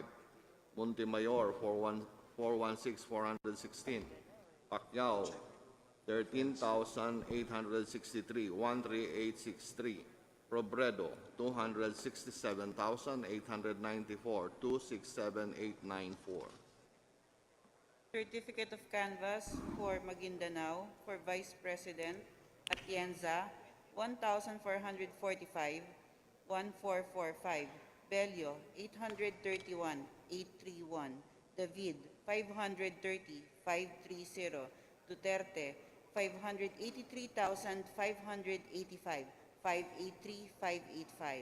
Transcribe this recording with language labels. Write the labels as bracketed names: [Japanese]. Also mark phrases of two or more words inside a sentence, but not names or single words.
[English] Montemayor, 416,416. Pacquiao, 13,863, 13863. Robredo, 267,894, 267894. Certificate of Canvass for Maguindanao for Vice President, Atienza, 1,445, 1445. Bello, 831, 831. David, 530, 530. Duterte, 583,585, 583, 585.